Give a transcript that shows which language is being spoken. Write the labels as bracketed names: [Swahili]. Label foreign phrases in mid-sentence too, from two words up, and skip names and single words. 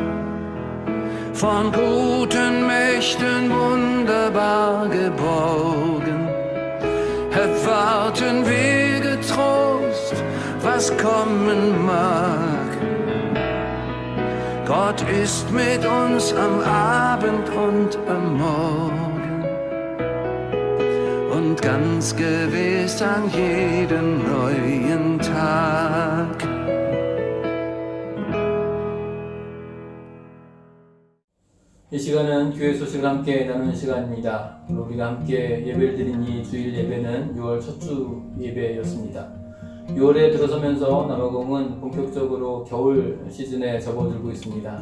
[German] Von guten Mächten wunderbar geborgen, erwarten wir getrost, was kommen mag. Gott ist mit uns am Abend und am Morgen und ganz gewiss an jedem neuen Tag. [Korean] 이 시간은 교회 소식을 함께 나누는 시간입니다. 우리가 함께 예배를 드린 이 주일 예배는 6월 첫 주 예배였습니다. 6월에 들어서면서 남아공은 본격적으로 겨울 시즌에 접어들고 있습니다.